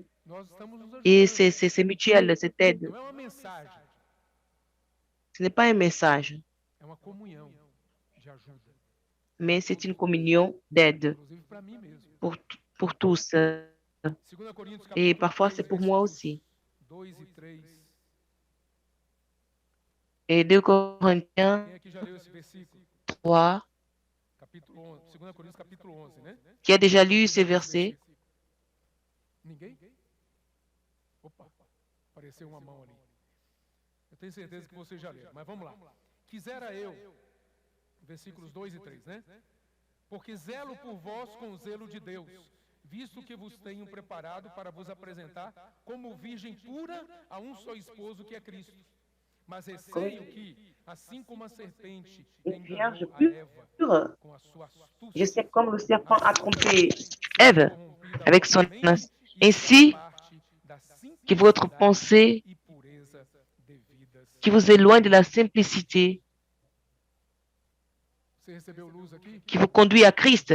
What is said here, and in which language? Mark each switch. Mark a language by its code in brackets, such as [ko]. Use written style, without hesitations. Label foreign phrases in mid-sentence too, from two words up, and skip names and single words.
[fr] Et c'est mutuel, cette aide. Ce n'est pas un message, mais c'est une communion d'aide pour tous. Et parfois, c'est pour moi aussi. Et 2 Corinthiens 3, qui a déjà lu ces versets? [pt] Apareceu uma mão ali. Eu tenho certeza que você já leu, mas vamos lá. Quisera eu, versículos 2 e 3, né? Porque zelo por vós com o zelo de Deus, visto que vos tenho preparado para vos apresentar como virgem pura a um só esposo que é Cristo. Mas receio que, assim como a serpente enganou a Eva com a sua astúcia, [fr] je sais comme le serpent a trompé Ève avec son astuce, ainsi que votre pensée qui vous éloigne de la simplicité qui vous conduit à Christ.